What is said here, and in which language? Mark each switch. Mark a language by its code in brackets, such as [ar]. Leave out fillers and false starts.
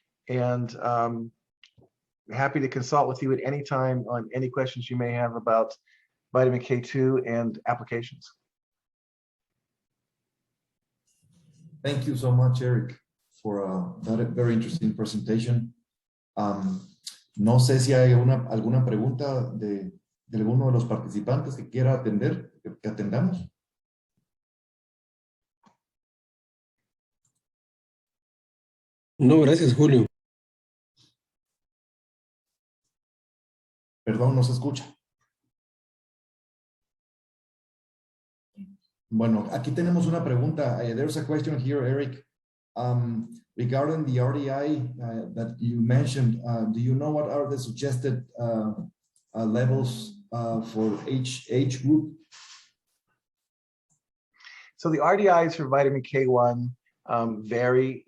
[en] And happy to consult with you at any time on any questions you may have about vitamin K2 and applications. Thank you so much, Eric, for that very interesting presentation. [es] No sé si hay alguna pregunta de alguno de los participantes que quiera atender, que atendamos. No, gracias, Julio. Perdón, no se escucha. Bueno, aquí tenemos una pregunta. [en] There's a question here, Eric. Regarding the RDI that you mentioned, do you know what are the suggested levels for each age group? So the RDIs for vitamin K1 vary.